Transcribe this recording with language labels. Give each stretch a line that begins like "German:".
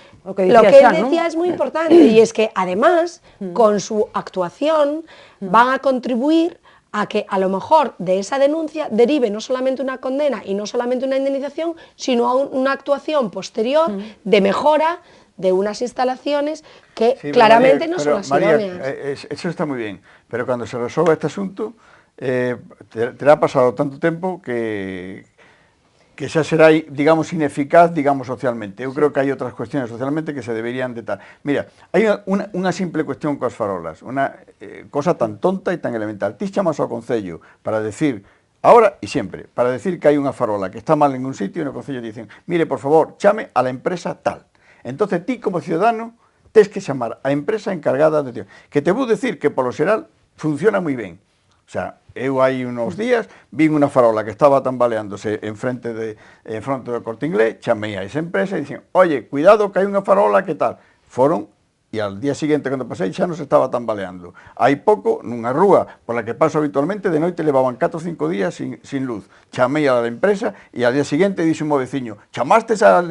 Spanish: Lo que él decía es muy importante, y es que además con su actuación van a contribuir a que a lo mejor de esa denuncia derive no solamente una condena y no solamente una indemnización, sino una actuación posterior de mejora de unas instalaciones que claramente María, no son las idóneas. Eso está muy bien, pero cuando se resuelva este asunto, te ha pasado tanto tiempo que xa será, digamos, ineficaz, digamos, socialmente.
Galician: Eu creo que hai outras cuestiones socialmente que se deberían de tal. Mira, hai unha simple cuestión coas farolas, unha cosa tan tonta e tan elemental. Ti chamas ao Concello para decir, ahora e sempre, para decir que hai unha farola que está mal en un sitio e no Concello dicen, mire, por favor, chame a la empresa tal. Entonces ti, como ciudadano, tes que chamar a empresa encargada de... Que te vou decir que, polo xeral, funciona moi ben. O sea, eu hai unos días vin unha farola que estaba tambaleándose en fronte do Corte Inglés, chamei a esa empresa e dixen, oye, cuidado que hai unha farola que tal. Foron e
Spanish: al día siguiente
Galician: cando pasei xa non se estaba tambaleando. Hai pouco, nunha rúa pola que paso habitualmente, de noite levaban 4 ou 5 días sin luz. Chamei a la empresa e
Spanish: al día siguiente
Galician: dixo un veciño, chamastes a...